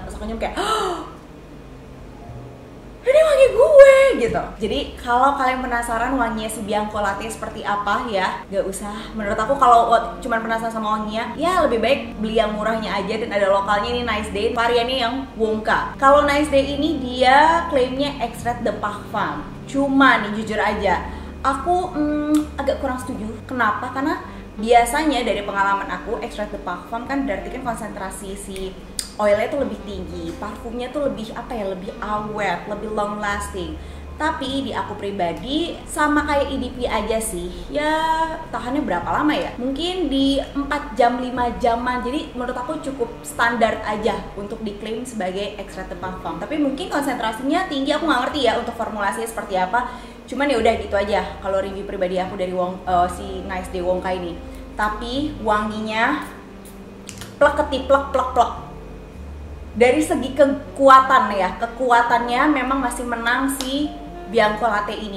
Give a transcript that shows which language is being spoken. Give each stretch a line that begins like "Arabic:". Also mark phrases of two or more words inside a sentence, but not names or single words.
Indonesian: Terus aku nyium kayak ini wangi gue gitu. Jadi kalau kalian penasaran wanginya si Bianco Latte seperti apa ya, gak usah. Menurut aku kalau cuman penasaran sama wanginya, ya lebih baik beli yang murahnya aja. Dan ada lokalnya ini Nice Day, variannya yang Wonka. Kalau Nice Day ini dia klaimnya
French: extrait de parfum.
Indonesian: Cuma nih jujur aja, aku agak kurang setuju. Kenapa? Karena biasanya dari pengalaman aku,
French: extrait de parfum
Indonesian: kan berarti kan konsentrasi si oilnya tuh lebih tinggi, parfumnya tuh lebih apa ya, lebih awet, lebih
English: long lasting.
Indonesian: Tapi di aku pribadi sama kayak EDP aja sih. Ya tahannya berapa lama ya? Mungkin di 4 jam 5 jaman. Jadi menurut aku cukup standar aja untuk diklaim sebagai
French: extrait de parfum.
Indonesian: Tapi mungkin konsentrasinya tinggi, aku nggak ngerti ya untuk formulasinya seperti apa. Cuman ya udah gitu aja kalau review pribadi aku dari si Nice Day Wonka ini. Tapi wanginya plek ketiplek plek plek. Dari segi kekuatan ya, kekuatannya memang masih menang si Bianco Latte ini.